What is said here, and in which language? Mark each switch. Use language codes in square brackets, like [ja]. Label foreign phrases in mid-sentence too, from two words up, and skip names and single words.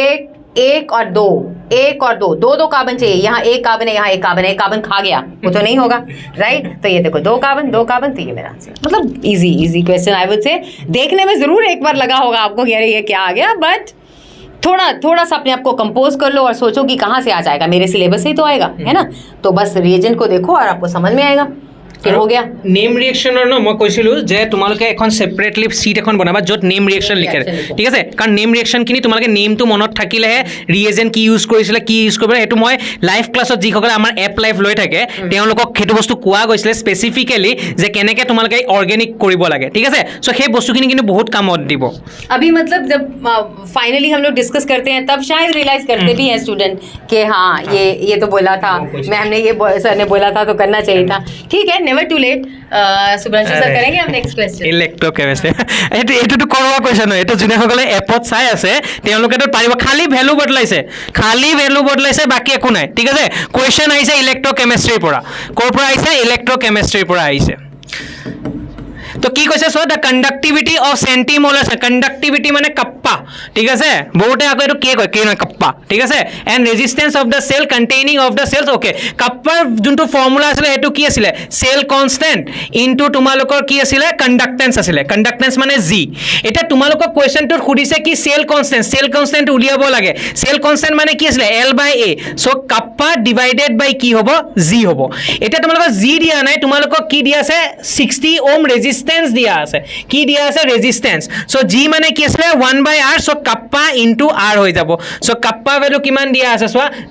[hi] एक और दो कार्बन चाहिए यहाँ एक कार्बन है यहाँ एक कार्बन खा गया वो तो नहीं होगा राइट तो ये देखो दो कार्बन तो ये मेरा आंसर मतलब [en] easy question I would say [hi] देखने में जरूर एक बार लगा होगा आपको कि अरे ये क्या आ गया बट थोड़ा सा अपने आप को कंपोज कर लो और सोचो कि कहाँ से आ जाएगा मेरे सिलेबस से ही तो आएगा है ना तो बस रिएजेंट को देखो और आपको समझ में आएगा फिर हो गया [en] name reactionৰ [as] ন মই কৈছিলো যে তোমালোকে এখন [en] separately sheet [as] এখন বনাবা য'ত [en] name reaction [as] লিখে ঠিক আছে কাৰণ [en] name reactionখিনি [as] তোমালোকে নেমটো মনত থাকিলেহে ৰিয়েজেণ্ট কি ইউজ কৰিছিলে কি ইউজ কৰিব এইটো মই [en] live classত [as] যিসকলে আমাৰ [en] app live [as] লৈ থাকে তেওঁলোকক সেইটো বস্তু কোৱা গৈছিলে স্পেচিফিকেলি যে কেনেকৈ তোমালোকে অৰ্গেনিক কৰিব লাগে ঠিক আছে চ' সেই বস্তুখিনি কিন্তু বহুত কামত দিব [hi] अभी मतलब जब फाइनली हम लोग डिस्कस करते हैं तब शायद रियलाइज करते भी हैं स्टूडेंट कि हाँ ये तो बोला था मैम ने ये सर ने बोला था तो करना चाहिए था ठीक है [en] never too late [hi] सुब्रांशु सर करेंगे हम [en] next question [as] ইলেক্ট্ৰকেমিষ্ট্ৰি এইটোতো কৰোৱা কুৱেশ্যন হয় এইটো যোনসকলে এপত চাই আছে তেওঁলোকেতো পাৰিব খালি ভেলু বদলাইছে বাকী একো নাই ঠিক আছে কুৱেশ্যন আহিছে ইলেক্ট্ৰকেমিষ্ট্ৰিৰ পৰা ক'ৰ পৰা আহিছে ইলেক্ট্ৰকেমিষ্ট্ৰিৰ পৰা আহিছে तो কি কৈছে [en] so the conductivity of centimolar conductivity [as] মানে কাপ্পা ঠিক আছে বহুতে আকৌ এটো কি কয় কি নহয় কাপ্পা ঠিক আছে [en] and resistance of the cell containing of the cells okay [as] কাপ্পাৰ যোনটো ফৰ্মুলা আছিল এটো কি আছিল [en] cell constant into [as] তোমালোকৰ কি আছিল কন্ডাক্টেন্স আছিল কন্ডাক্টেন্স মানে জি এটা তোমালোকৰ কোৱেশ্চনটোত খুদিছে কি [en] cell constant [as] উলিয়াব লাগে [en] cell constant [as] মানে কি আছিল L/A [en] so kappa divided by [as] কি হ'ব জি হ'ব এটা তোমালোকৰ জি দিয়া নাই তোমালোকক কি দিয়া আছে 60 [en] ohm resistance [as] দিয়া আছে কি দিয়া আছে ৰেজিস্টেন্স [en] so G [as] মানে কি আছে 1/r [en] so kappa into r [as] হৈ যাব [en] so kappa value [as] কিমান দিয়া আছে সো